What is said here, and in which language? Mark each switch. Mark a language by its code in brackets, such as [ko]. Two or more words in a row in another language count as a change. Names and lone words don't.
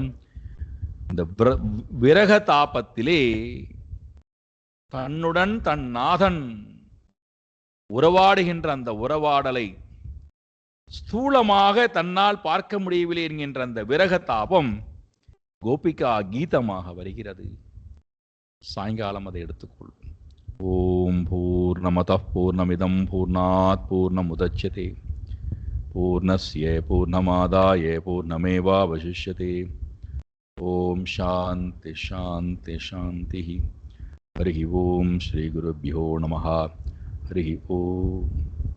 [ta] இந்த விரக தாபத்திலே தன்னுடன் தன் நாதன் உறவாடுகின்ற அந்த உறவாடலை ஸ்தூலமாக தன்னால் பார்க்க முடியவில்லை என்கின்ற அந்த விரக தாபம் கோபிகா கீதமாக வருகிறது. சாயங்காலம் அதை எடுத்துக்கொள்வோம். [sa] ओम् पूर्णमदः पूर्णमिदम् पूर्णात् पूर्णमुदच्यते पूर्णस्य पूर्णमादाय पूर्णमेवावशिष्यते. ओम् शान्ति शान्ति शान्ति. हरि ओम् श्री गुरुभ्यो नमः. हरि ओम्.